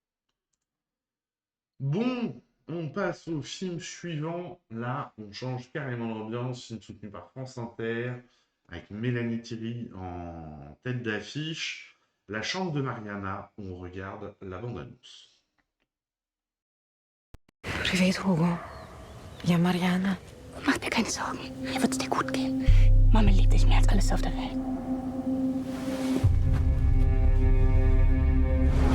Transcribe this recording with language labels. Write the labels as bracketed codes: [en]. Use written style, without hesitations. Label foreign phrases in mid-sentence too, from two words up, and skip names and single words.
[fr] Bon, on passe au film suivant. Là, on change carrément l'ambiance. Film soutenu par France Inter, avec Mélanie Thierry en tête d'affiche. La chambre de Mariana, on regarde la bande-annonce. [de] Privet, Hugo. Ja, Mariana. Mach dir keine Sorgen. Hier wird's dir gut gehen. Mama liebt dich mehr als alles auf der Welt.